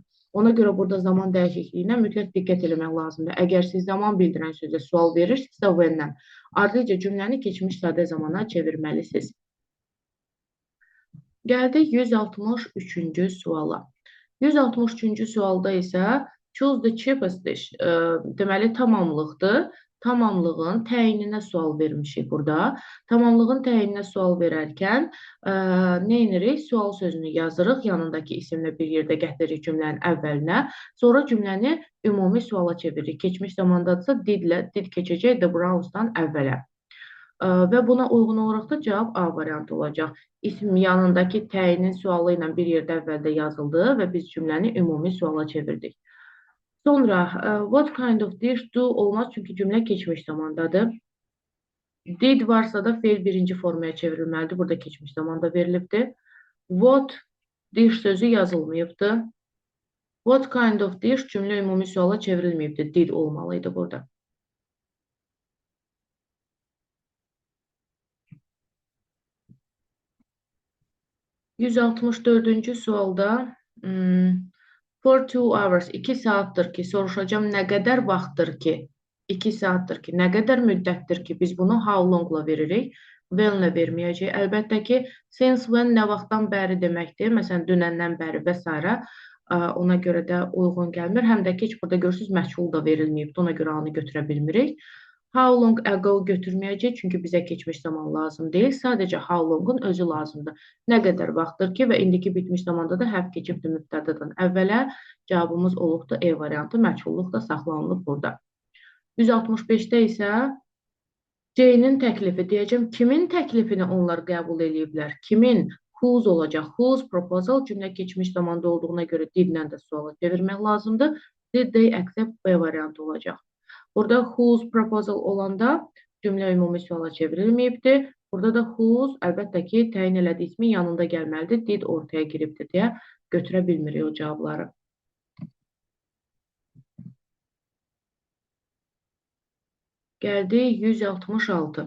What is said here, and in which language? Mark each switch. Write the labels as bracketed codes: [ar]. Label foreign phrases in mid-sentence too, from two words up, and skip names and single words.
[az] Ona görə burada zaman dəyişikliyinə mütləq diqqət eləmək lazımdır. Əgər siz zaman bildirən sözə sual verirsinizsə when-dən, ardınca cümləni keçmiş sadə zamana çevirməlisiniz. Gəldik 163-cü suala. 163-cü sualda isə [en] choose the cheapest dish. [az] Deməli, tamamlıqdır. Tamamlığın təyininə sual vermişik burada. Tamamlığın təyininə sual verərkən nə edirik? Sual sözünü yazırıq. Yanındakı isimlə bir yerdə gətiririk cümlənin əvvəlinə. Sonra cümləni ümumi suala çeviririk. Keçmiş zamandadırsa did keçəcək the Browns'dan əvvələ. Və buna uyğun olaraq da cavab A variantı olacaq. İsm yanındakı təyinin sualı ilə bir yerdə əvvəldə yazıldı və biz cümləni ümumi suala çevirdik. Sonra, [en] what kind of dish [az] do olmaz çünki cümlə keçmiş zamandadır. Did varsa da fe'l birinci formaya çevrilməlidir. Burada keçmiş zamanda verilibdir. [en] What dish [az] sözü yazılmayıbdır. [en] What kind of dish [az] cümlə ümumi suala çevrilməyibdir. Did olmalıydı burada. 164-cü sualda [en] for 2 hours, [az] 2 saatdir ki, soruşacağım nə qədər vaxtdır ki, 2 saatdir ki, nə qədər müddətdir ki, biz bunu [en] how long-la [az] veririk, when-lə verməyəcək. Əlbəttə ki, [en] since when [az] nə vaxtdan bəri deməkdir, məsələn, dünəndən bəri və s. Ona görə də uyğun gəlmir. Həm də ki, heç burada görürsünüz, məchul da verilməyibdir, ona görə anı götürə bilmirik. [en] How long ago [az] götürməyəcək, çünki bizə keçmiş zaman lazım deyil. Sadəcə [en] how long-un [az] özü lazımdır. Nə qədər vaxtdır ki və indiki bitmiş zamanda da have keçibdir mübtədadan əvvələ. Cavabımız olubdur E variantı, məchulluq da saxlanılıb burada. 165-də isə C-nin təklifi deyəcəm. Kimin təklifini onlar qəbul ediblər? Kimin? Whose olacaq. [en] Whose proposal [az] cümlə keçmiş zamanda olduğuna görə didlə də suala çevirmək lazımdır. [en] Did they accept [az] B variantı olacaq. Burada [en] whose proposal [az] olanda cümlə ümumi suala çevrilməyibdir. Burada da whose əlbəttə ki, təyin elədiyi ismin yanında gəlməlidir. Did ortaya giribdir deyə götürə bilmirik o cavabları. Gəldi 166.